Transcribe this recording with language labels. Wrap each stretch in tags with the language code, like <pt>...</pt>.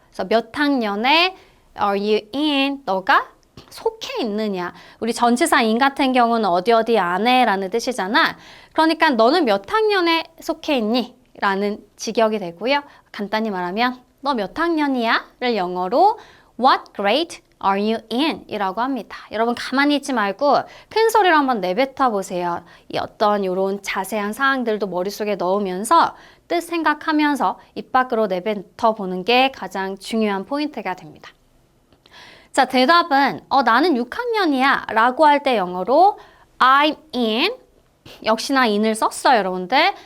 <ko>그래서 몇 학년에</ko> <en>are you in?</en> <ko>너가 속해 있느냐. 우리 전치사 in 같은 경우는 어디 어디 안에 라는 뜻이잖아. 그러니까 너는 몇 학년에 속해 있니? 라는 직역이 되고요. 간단히 말하면 너 몇 학년이야? 를 영어로</ko> <en>What grade are you in?</en> <ko>이라고 합니다. 여러분 가만히 있지 말고 큰 소리로 한번 내뱉어 보세요. 이 어떤 이런 자세한 사항들도 머릿속에 넣으면서 뜻 생각하면서 입 밖으로 내뱉어 보는 게 가장 중요한 포인트가 됩니다. 자, 대답은 나는 6학년이야 라고 할 때 영어로</ko> <en>I'm in,</en> <ko>역시나 in을 썼어요, 여러분들.</ko>